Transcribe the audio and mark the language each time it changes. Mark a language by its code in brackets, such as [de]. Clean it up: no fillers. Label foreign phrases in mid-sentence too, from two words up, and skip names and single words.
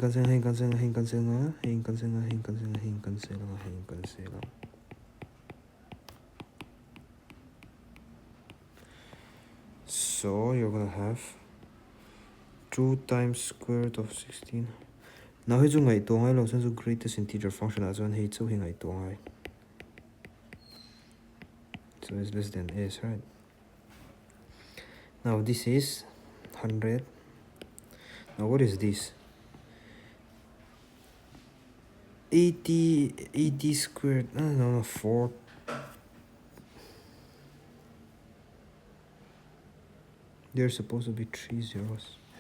[en] So you're gonna have 2 times square root of 16. [lus] Now hei chu ngai to ngai lo san chu [en] greatest integer function as one [lus] hei chu hi ngai to ngai. [en] So it's less than s, right? Now this is 100. Now what is this? 80 squared. No, 4. There's supposed to be 3 zeros.